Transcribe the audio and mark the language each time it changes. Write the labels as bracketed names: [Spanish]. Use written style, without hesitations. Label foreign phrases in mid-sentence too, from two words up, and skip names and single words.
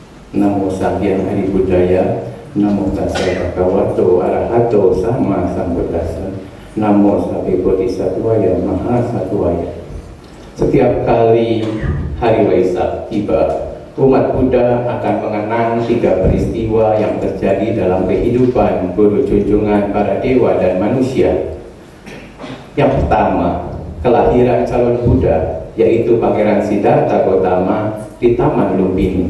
[Pali] Namo Samhyang Hari Budaya. Namo Tassa Bhagavato Arahato Sama Sambuddhassa. Namo Sabe Bodhisattvaya Mahasattvaya. [Indonesian] Setiap kali hari Waisak tiba, umat Buddha akan mengenang 3 peristiwa yang terjadi dalam kehidupan guru junjungan para dewa dan manusia. Yang pertama, kelahiran calon Buddha, yaitu Pangeran Siddhartha Gautama di Taman Lumbini.